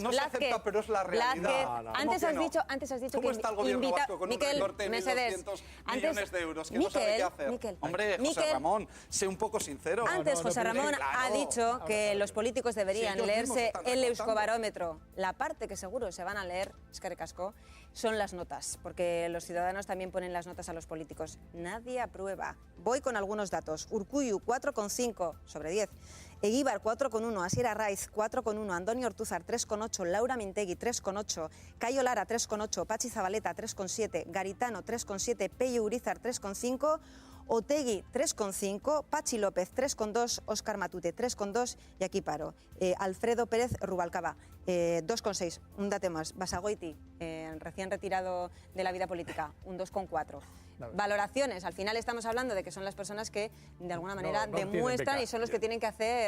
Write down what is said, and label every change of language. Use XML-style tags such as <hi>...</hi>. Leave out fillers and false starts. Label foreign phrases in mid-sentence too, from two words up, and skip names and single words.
<es>No se acepta, pero es la realidad. Antes has dicho ¿Cómo está el gobierno vasco con un recorte de 1.200 millones de euros? Que no sabe qué hacer. Hombre, José Ramón, sé un poco sincero. Antes José Ramón ha dicho que los políticos deberían leerse el Euskobarómetro. La parte que seguro se van a leer,</es> <eu>eskerrik asko,</eu> <es>son las notas, porque los ciudadanos también ponen las notas a los políticos. Nadie aprueba. Voy con algunos datos. Urkullu, 4,5 sobre 10. Eguíbar, 4,1. Asier Arraiz, 4,1. Andoni Ortúzar, 3,8. Laura Mintegi, 3,8. Cayo Lara, 3,8. Patxi Zabaleta, 3,7. Garitano, 3,7. Peio Urizar, 3,5. Otegi, 3,5, Patxi López, 3,2, Óscar Matute, 3,2 y aquí paro. Alfredo Pérez Rubalcaba, 2,6. Un dato más. Basagoiti, recién retirado de la vida política, un 2,4. Valoraciones, al final estamos hablando de que son las personas que de alguna manera demuestran y son los que tienen que hacer...</es>